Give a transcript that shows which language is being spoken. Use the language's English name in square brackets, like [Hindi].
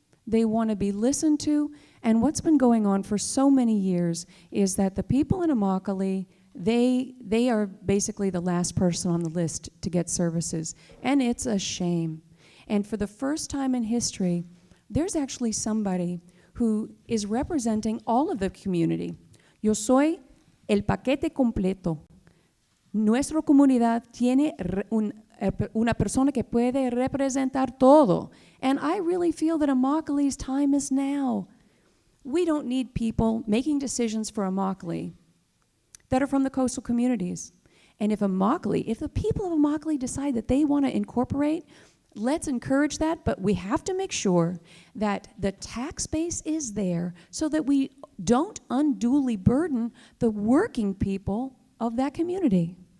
[English] They want to be listened to, and what's been going on for so many years is that the people in Immokalee, they are basically the last person on the list to get services, and it's a shame. And for the first time in history, there's actually somebody who is representing all of the community. [Spanish] Yo soy el paquete completo. Nuestra comunidad tiene una persona que puede representar todo. [English] And I really feel that Immokalee's time is now. We don't need people making decisions for Immokalee that are from the coastal communities. And if the people of Immokalee decide that they want to incorporate, let's encourage that, but we have to make sure that the tax base is there so that we don't unduly burden the working people of that community.